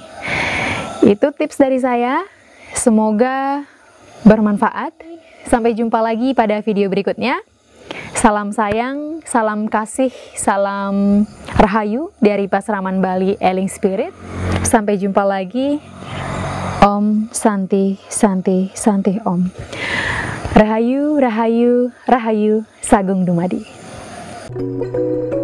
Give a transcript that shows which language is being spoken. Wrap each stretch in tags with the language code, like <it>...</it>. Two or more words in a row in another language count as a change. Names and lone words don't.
<id>Itu tips dari saya, semoga bermanfaat. Sampai jumpa lagi pada video berikutnya. Salam sayang, salam kasih, salam rahayu dari Pasraman Bali Eling Spirit. Sampai jumpa lagi.</id> <sa>Om Santi Santi Santi Om.</sa> <jv>Rahayu, Rahayu, Rahayu, Sagung Dumadi.</jv>